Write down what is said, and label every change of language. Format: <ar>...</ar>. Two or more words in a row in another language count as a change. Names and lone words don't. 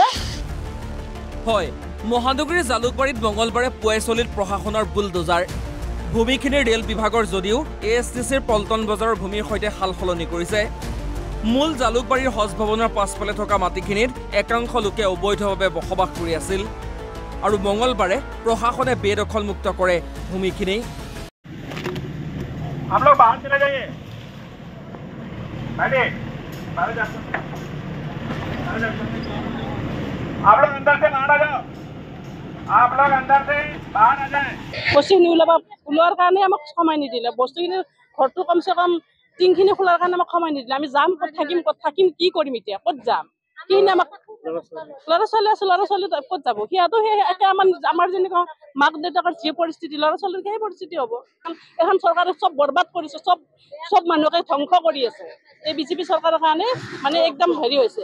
<as>হয় মহানগৰীৰ জালুকবাৰীত মঙলবাৰে পুৱাই চলিল প্ৰশাসনৰ বুলডোজাৰ ভূমিখিনিৰ ৰেল বিভাগৰ যদিও এএছটিচিৰ পল্টন বজাৰৰ ভূমিৰ সৈতে সাল সলনি কৰিছে মূল জালুকবাৰীৰ হজ ভৱনৰ পাছফালে থকা মাটিখিনিত একাংশ লোকে অবৈধভাৱে বসবাস কৰি আছিল আৰু মঙলবাৰে প্ৰশাসনে বেদখলমুক্ত কৰে ভূমিখিনি</as> <hi>आप लोग बाहर चले जाइए बैठिए बाहर जा आप लोग अंदर से बाहर आ जाओ आप लोग अंदर से बाहर आ जाए</hi> <as>বস্তুখিনি ওলোৱাৰ কাৰণে আমাক সময় নিদিলে বস্তুখিনি ঘৰটো</as> <hi>कमसे कम</hi> <as>টিংখিনি খোলাৰ কাৰণে আমাক সময় নিদিলে আমি যাম ক'ত থাকিম কি কৰিম এতিয়া ক'ত যাম কি আমাক ল'ৰা ছোৱালী আছে ল'ৰা ছোৱালী ক'ত যাব সিহঁতো সেই আমাৰ যেনেকুৱা মাক দেউতাকৰ যি পৰিস্থিতি ল'ৰা ছোৱালীৰ সেই পৰিস্থিতি হ'ব এখন চৰকাৰে চব বৰবাদ কৰিছে চব মানুহকে ধ্বংস কৰি আছে এই বিজেপি চৰকাৰৰ কাৰণে মানে একদম হেৰি হৈছে</as>